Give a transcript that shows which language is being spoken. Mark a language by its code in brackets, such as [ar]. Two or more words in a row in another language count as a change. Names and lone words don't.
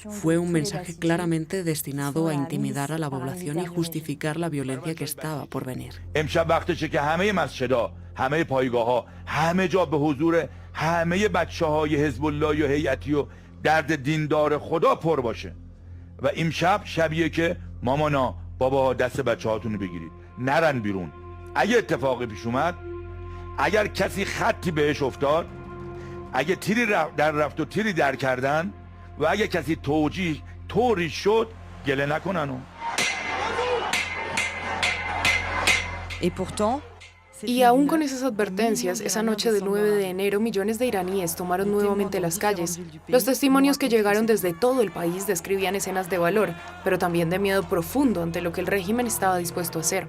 [es] Fue un mensaje claramente destinado a intimidar a la población y justificar la violencia que estaba por venir. [fa] همه پایگاه‌ها همه جا به حضور همه بچه‌های حزب الله و هیئتی و درد دیندار خدا پر باشه و امشب شبیه که مامانا بابا دست بچه‌هاتون رو بگیرید نرن بیرون. اگه اتفاقی پیش اومد، اگر کسی خطی بهش افتاد، اگه تیری در رفت و تیری در کردن و اگه کسی توجیه طوری شد گله نکنن. [es] Y aún con esas advertencias, esa noche del 9 de enero, millones de iraníes tomaron nuevamente las calles. Los testimonios que llegaron desde todo el país describían escenas de valor, pero también de miedo profundo ante lo que el régimen estaba dispuesto a hacer.